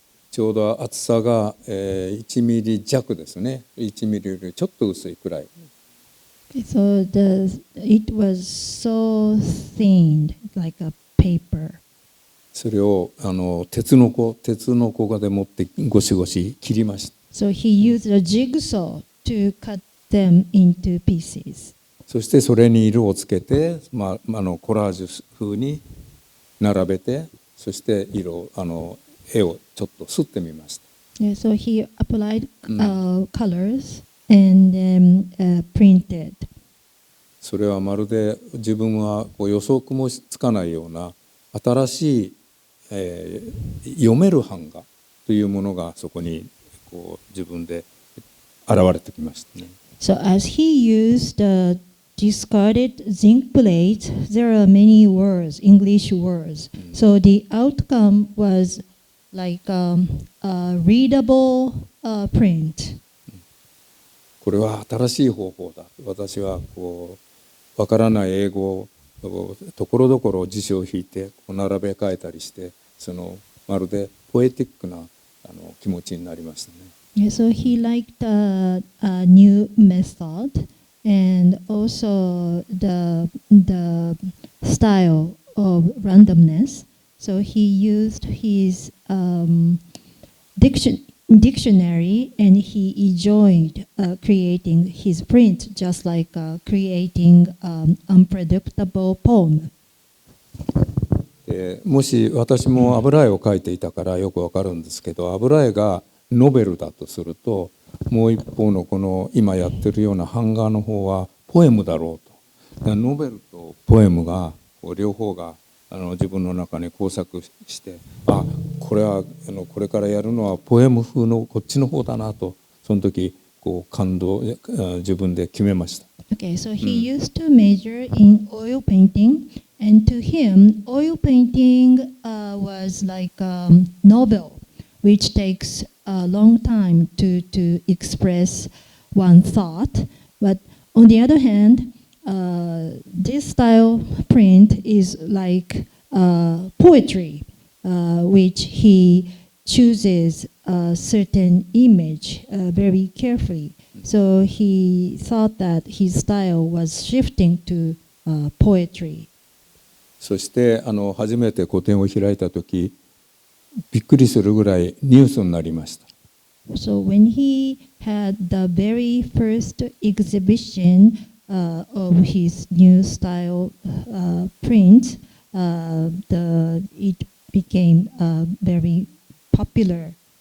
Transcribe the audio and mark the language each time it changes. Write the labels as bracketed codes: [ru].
[ja] ちょうど厚さが1ミリ弱ですね。 1ミリよりちょっと薄いくらい。 [en] So it was so thin, like a paper. [ja] それを鉄のこで持ってゴシゴシ切りました。 [en] So he used a jigsaw to cut them into pieces. [ja] そしてそれに色をつけて、コラージュ風に並べて、そして絵をちょっと刷ってみました。 [en] Yeah, so he applied colors and then printed. [ja] それはまるで自分は予測もつかないような新しい、読める版画というものがそこに自分で現れてきましたね。 [en] So as he used the discarded zinc plates, there are many words, English words. So the outcome was like a readable print. [ja] これは新しい方法だ。私はわからない英語をところどころ辞書を引いて並べ替えたりして、まるでポエティックな気持ちになりましたね。 [en] Yeah, so he liked a new method and also the style of randomness. So he used his dictionary and he enjoyed creating his print, just like creating unpredictable poem. [ja] もし私も油絵を描いていたからよくわかるんですけど、油絵がノベルだとすると、もう一方のこの今やってるような版画の方はポエムだろうと。ノベルとポエムが両方が自分の中に交錯して、これはこれからやるのはポエム風のこっちの方だなと、その時感動自分で決めました。 [en] Okay, so he used to major in oil painting, and to him, oil painting was like a novel, which takes a long time to express one thought. But on the other hand, this style print is like poetry, which he chooses a certain image very carefully. So he thought that his style was shifting to poetry. [ja] そして初めて個展を開いた時、びっくりするぐらいニュースになりました。 [en] So when he had the very first exhibition of his new style print, it became very popular.